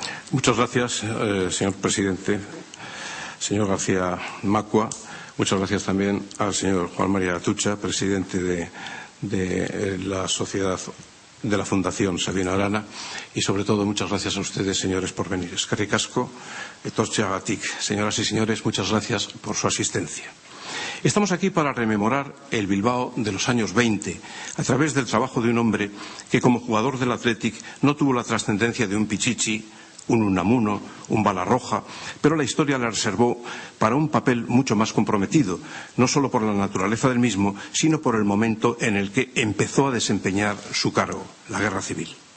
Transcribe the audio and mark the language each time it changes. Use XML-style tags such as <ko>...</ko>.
<es>Muchas gracias, señor presidente. Señor García Macua, muchas gracias también al señor Juan María Atutxa, presidente de la sociedad de la Fundación Sabino Arana, y sobre todo muchas gracias a ustedes, señores, por venir.</es> <eu>Eskerrik asko, etortzeagatik.</eu> <es>Señoras y señores, muchas gracias por su asistencia. Estamos aquí para rememorar el Bilbao de los años 20 a través del trabajo de un hombre que, como jugador del Athletic, no tuvo la trascendencia de un Pichichi, un Unamuno, un Balarroja, pero la historia le reservó para un papel mucho más comprometido, no solo por la naturaleza del mismo, sino por el momento en el que empezó a desempeñar su cargo, la Guerra Civil.</es>